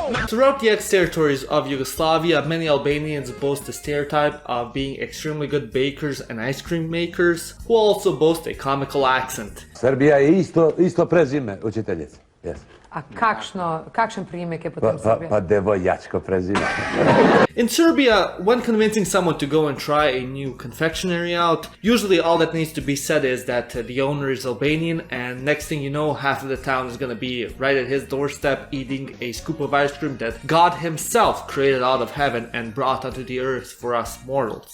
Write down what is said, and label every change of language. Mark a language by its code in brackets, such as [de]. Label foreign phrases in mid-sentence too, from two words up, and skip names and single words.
[en] Throughout the ex-territories of Yugoslavia, many Albanians boast the stereotype of being extremely good bakers and ice cream makers, who also boast a comical accent. [sr] Srbija je isto prezime, učiteljice. Yes. [sl] A kakšen priimek je potem Srbija? [sr] Pa devojačko prezime. [en] In Serbia, when convincing someone to go and try a new confectionery out, usually all that needs to be said is that the owner is Albanian, and next thing you know, half of the town is gonna be right at his doorstep eating a scoop of ice cream that God himself created out of heaven and brought onto the earth for us mortals.